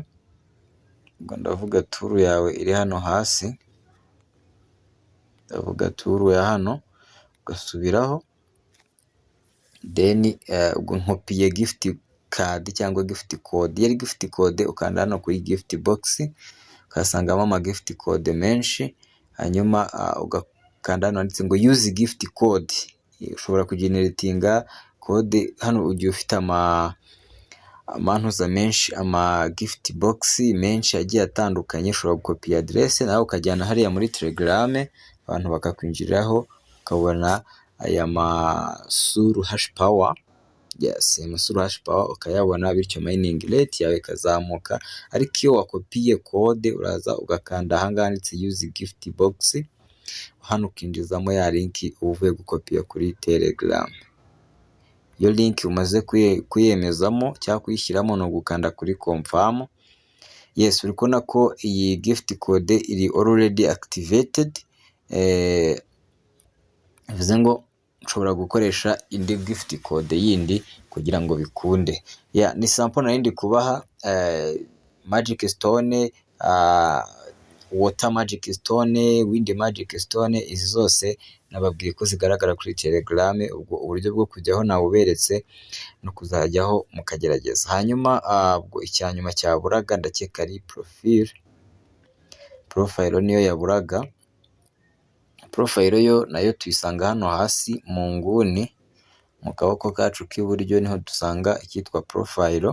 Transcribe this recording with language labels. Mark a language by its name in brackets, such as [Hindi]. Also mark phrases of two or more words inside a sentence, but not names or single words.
[Kinyarwanda] Ubwo ndavuga tour yawe iri hano hasi, ndavuga tour ya hano, ugasubiraho. Then ubwo nkopiye [English] gift card [Kinyarwanda] cyangwa [English] gift code. [Kinyarwanda] Yari [English] gift code, [Kinyarwanda] ukanda hano kuri [English] gift box, [Kinyarwanda] ukasangamo ama [English] gift code [Kinyarwanda] menshi. Hanyuma ugakanda hano handitse ngo [English] use gift code. [Kinyarwanda] Ushobora kugeneratinga code hano ugiye ufite amantuza menshi, ama [English] gift box [Kinyarwanda] menshi agiye atandukanye. Ushobora gukopiya adresse nawe ukajyana hariya muri Telegram, abantu bakakwinjiraho, ukabona aya masuru [English] hash power. [Kinyarwanda] Yes, masuru [English] hash power [Kinyarwanda] ukayabona, bityo [English] mining rate [Kinyarwanda] yawe ikazamuka. Ariko iyo wakopiye code, uraza ugakanda ahangaha handitse [English] use gift box, [Kinyarwanda] hano ukinjizamo ya link uvuye gukopiya kuri Telegram. Iyo link umaze kuyemezamo cyangwa kuyishyiramo, no gukanda kuri confirm. Yes, uri kubona ko iyi [English] gift code [Kinyarwanda] iri [English] already activated. [Kinyarwanda] Bivuze ngo ushobora gukoresha indi [English] gift code [Kinyarwanda] yindi kugira ngo bikunde. Ni sample narindi kubaha, [English] magic stone, water magic stone, wind magic stone. [Kinyarwanda] Izi zose nababwiye ko zigaragara kuri Telegram. Ubwo uburyo bwo kujyaho nawuberetse no kuzajyaho mukagerageza. Hanyuma ubwo icyanyuma cyaburaga ndakeka ari profile niyo yaburaga. Profile yo nayo tuyisanga hano hasi mu nguni mu kaboko kacu k'iburyo, niho dusanga icyitwa profile.